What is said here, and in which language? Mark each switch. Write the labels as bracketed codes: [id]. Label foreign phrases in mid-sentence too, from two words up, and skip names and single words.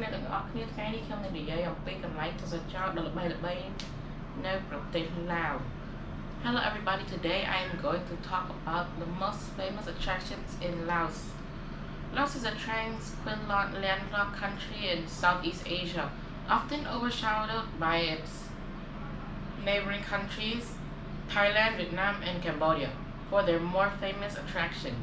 [km] ទាំងអស់គ្នាថ្ងៃនេះខ្ញុំនឹងនិយាយអំពីកន្លែងទេសចរណ៍ដ៏ល្បីៗនៅប្រទេសឡាវ [en] Hello everybody, today I am going to talk about the most famous attractions in Laos. Laos is a transcontinental landlocked country in Southeast Asia, often overshadowed by its neighboring countries, Thailand, Vietnam, and Cambodia, for their more famous attractions.